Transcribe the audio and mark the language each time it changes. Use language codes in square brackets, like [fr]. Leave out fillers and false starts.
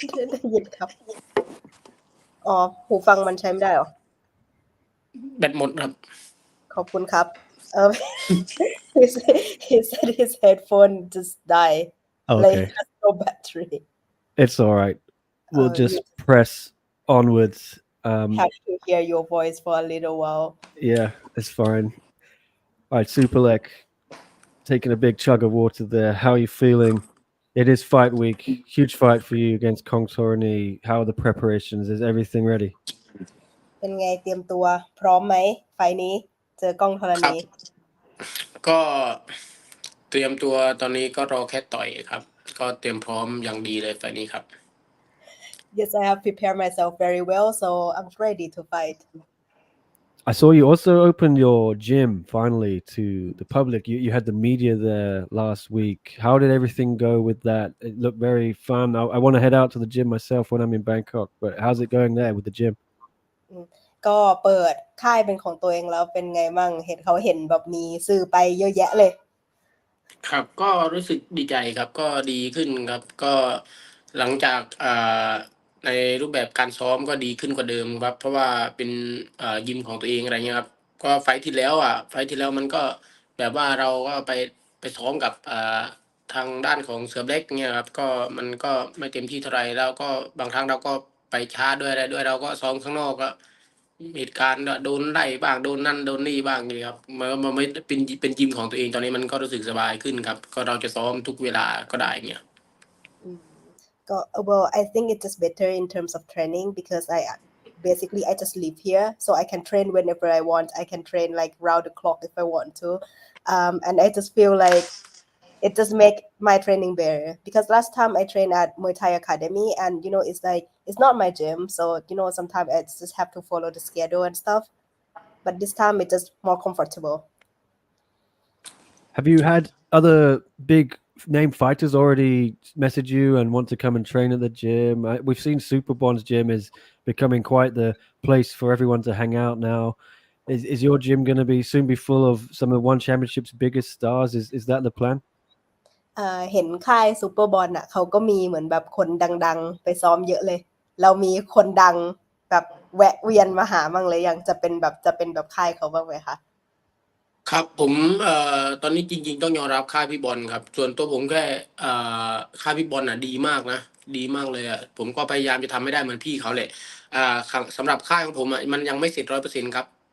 [th] ได้ยินครับอ๋อหูฟังมันใช้ไม่ได้เหรอ แบตหมดครับ ขอบคุณครับ [en] he said his headphone just died. Like Okay. it has no battery. It's all right. We'll just press onwards. Have to hear your voice for a little while. Yeah, it's fine. All right, Superlek, taking a big chug of water there. How are you feeling? It is fight week. Huge fight for you against Kong Torani. How are the preparations? Is everything ready? [th] เป็นไงเตรียมตัวพร้อมไหมไฟล์นี้เจอกล้องธร ครั ณี บ ก็เตรียมตัวตอนนี้ก็รอแค่ต่อยครับ ก็เตรียมพร้อมอย่างดีเลยไฟล์นี้ครับ [en] Yes, I have prepared myself very well, so I'm ready to fight. I saw you also open your gym finally to the public. You had the media there last week. How did everything go with that? It looked very fun. I want to head out to the gym myself when I'm in Bangkok, but how's it going there with the gym? [th] ก็เปิดค่ายเป็นของตัวเองแล้วเป็นไงมั่งเห็นเขาเห็นแบบมีสื่อไปเยอะแยะเลย ครับก็รู้สึกดีใจครับก็ดีขึ้นครับก็หลังจากในรูปแบบการซ้อมก็ดีขึ้นกว่าเดิมครับเพราะว่าเป็นยิมของตัวเองอะไรเงี้ยครับก็ไฟท์ที่แล้วมันก็แบบว่าเราก็ไปซ้อมกับ ทางด้านของเสือเล็กเนี่ยครับก็มันก็ไม่เต็มที่เท่าไหร่แล้วก็บางครั้งเราก็ไปช้าด้วยอะไรด้วยเราก็ซ้อมข้างนอกก็เหตุการณ์โดนไล่บ้างโดนนั่นโดนนี่บ้างนี่ครับมันไม่เป็นยิมของตัวเองตอนนี้มันก็รู้สึกสบายขึ้นครับก็เราจะซ้อมทุกเวลาก็ได้เนี่ย [en] Well, I think it's just better in terms of training because I just live here, so I can train whenever I want. I can train like round the clock if I want to, and I just feel like it just make my training better because last time I trained at Muay Thai Academy, and it's like it's not my gym, so sometimes I just have to follow the schedule and stuff. But this time it's just more comfortable. Have you had other big name fighters already message you and want to come and train at the gym? We've seen Superbond's gym is becoming quite the place for everyone to hang out now. Is your gym going to be soon be full of some of One Championship's biggest stars? Is that the plan? [th] เห็นค่ายซูเปอร์บอลน่ะเขาก็มีเหมือนแบบคนดังๆไปซ้อมเยอะเลยเรามีคนดังแบบแวะเวียนมาหาบ้างเลยยังจะเป็นแบบค่ายเขาบ้างไหมคะ ครับผมตอนนี้จริงๆต้องยอมรับค่ายพี่บอลครับส่วนตัวผมแค่ค่ายพี่บอลน่ะดีมากนะดีมากเลยอ่ะผมก็พยายามจะทำให้ได้เหมือนพี่เขาแหละสำหรับค่ายของผมอ่ะมันยังไม่เสร็จ100%ครับ